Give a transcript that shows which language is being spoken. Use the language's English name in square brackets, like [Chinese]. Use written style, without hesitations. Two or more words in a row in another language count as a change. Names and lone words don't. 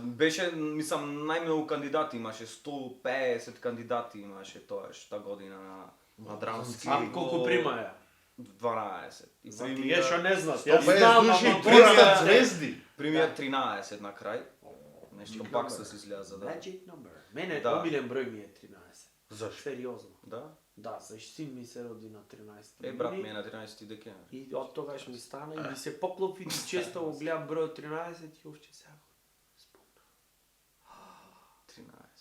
[Macedonian] Беше, мислам, најмногу кандидати имаше, 150 кандидати имаше тоаш та година на драмски. А колку примаја? 12. И За тие што не знаат. Јас Јас знам, души, ама 200 тоа е- звезди. Примија 13 на крај. Нешто [English] Big [Macedonian] пак [English] number. [Macedonian] се изляза, да. [English] Magic number. [Macedonian] Мене Да. омилен број ми е 13. Зашто? Сериозно. Да. Да, зашто син ми се роди на 13. Е, брат ми е на 13 декември. И од тогаш ми стана и ми се поклопи и често го гледам бројот 13 и овче сега. 13.